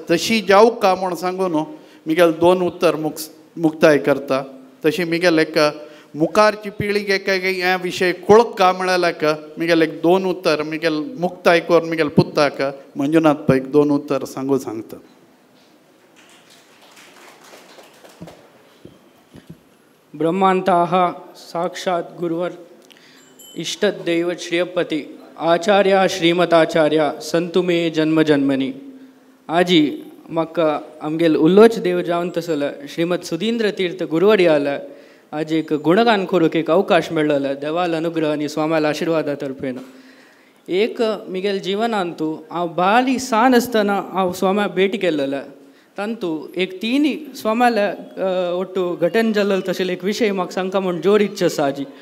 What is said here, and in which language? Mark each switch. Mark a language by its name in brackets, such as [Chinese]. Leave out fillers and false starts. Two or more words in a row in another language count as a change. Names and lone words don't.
[Konkani] तशी जावका म्हूण सांगून मिगेल 2 उत्तर मुक्ताय करता. तशी मिगेल एक मुखारची पिळगेक ह्या विशय कळका म्हळ्याक मिगेल एक 2 उत्तर मिगेल मुक्ताय करून मिगेल पुत्ताक मंजुनाथ पैक 2 उत्तर सांगता. [Sanskrit] ब्रह्मांताः साक्षात् गुरुवर इष्टदैव श्रेयपती आचार्य श्रीमताचार्य संतु मे जन्म जन्मनी. [Konkani] आजी म्हाका आमगेल उल्लोच देव जावन तसलो श्रीमद सुधींद्र तीर्थ गुरुवर्याला आज एक गुणगान करूंक एक अवकाश मेळ्ळलो देवाल अनुग्रह आनी स्वामाल आशिर्वादा तर्फेन. एक मिगेल जिवनांतू हांव बारी सान आसतना हांव स्वामा भेट केल्लो तांतू एक 3 स्वामाला ಒಟ್ಟು घटन जाल्लो तशें एक विशय म्हाका सांगता म्हूण जोर इच्छा आसा आजी.